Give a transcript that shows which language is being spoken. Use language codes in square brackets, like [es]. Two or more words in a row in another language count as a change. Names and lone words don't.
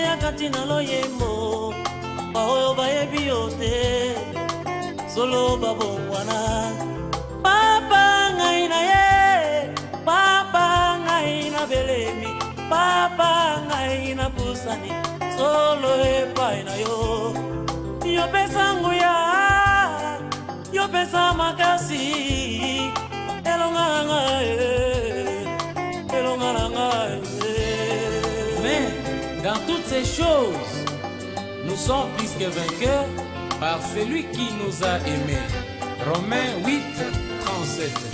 [ln] ya kati na loyembo baoyo bayebi yo te solo babongwana papa ngai na ye papa ngai na belemi papa ngai na pusani solo epai na yo yopesa nguya yopesa makasi elonga ngai elonga ngai. [fr] Mais dans toutes ces choses, nous sommes plus que vainqueurs par celui qui nous a aimés. Romains 8, 37.